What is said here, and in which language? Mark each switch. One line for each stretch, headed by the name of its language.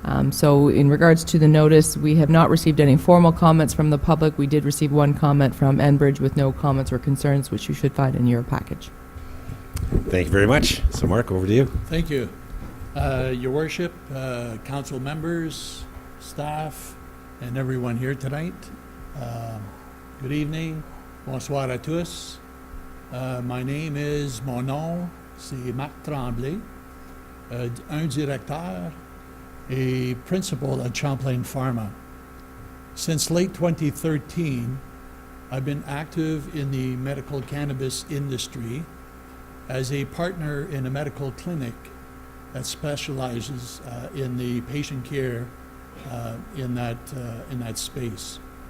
English: So in regards to the notice, we have not received any formal comments from the public. We did receive one comment from Enbridge with no comments or concerns, which you should find in your package. Thank you very much. So, Mark, over to you. Thank you. Your Worship, council members, staff, and everyone here tonight. Good evening.
French: Bonsoir à tous.
English: My name is,
French: mon nom, c'est Marc Tremblay, un directeur
English: et principal at Champlain Pharma. Since late 2013, I've been active in the medical cannabis industry as a partner in a medical clinic that specializes in the patient care in that space.